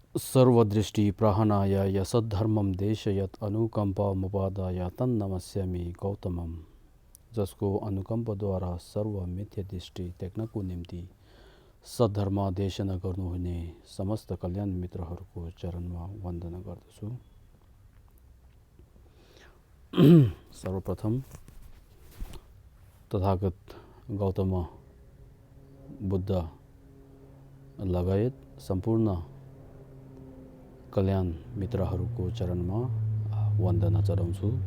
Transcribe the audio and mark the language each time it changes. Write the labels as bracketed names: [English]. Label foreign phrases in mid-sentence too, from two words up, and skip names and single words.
[Sanskrit] सर्वदृष्टि प्रहनाय यसद्धर्मम देशयत अनुकम्पमुपादाय तन्नमस्यामि गौतमम। [Nepali] जसको अनुकम्पद्वारा सर्व मिथ्या दृष्टि त्याग्नको निम्ति सद्धर्म देशना गर्नुहुने समस्त कल्याण मित्रहरूको चरणमा वन्दना गर्दछु। सर्वप्रथम तथागत गौतम बुद्ध लगायत सम्पूर्ण कल्याण मित्रहरूको चरणमा वन्दना चढाउँछु।